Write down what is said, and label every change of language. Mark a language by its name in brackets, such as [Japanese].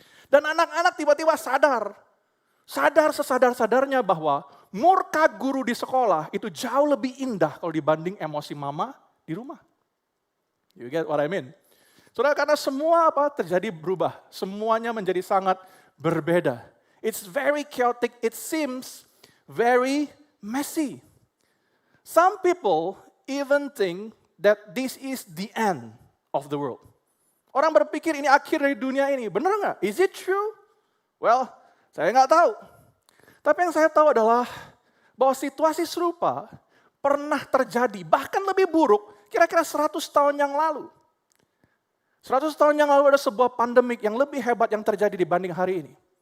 [Indonesian] Dan anak-anak tiba-tiba sadar sesadar-sadarnya bahwa murka guru di sekolah itu jauh lebih indah kalau dibanding emosi mama di rumah. [English] You get what I mean? [Indonesian] Saudara, karena semua terjadi berubah, semuanya menjadi sangat berbeda. [English] It's very chaotic, it seems very messy. Some people even think that this is the end of the world. [Indonesian] Orang berpikir ini akhir dari dunia ini. Benar nggak? [English] Is it true? [Indonesian] Well, saya nggak tahu. Tapi yang saya tahu adalah bahwa situasi serupa pernah terjadi, bahkan lebih buruk, kira-kira 100 tahun yang lalu. 100 tahun yang lalu ada sebuah pandemik yang lebih hebat yang terjadi dibanding hari ini.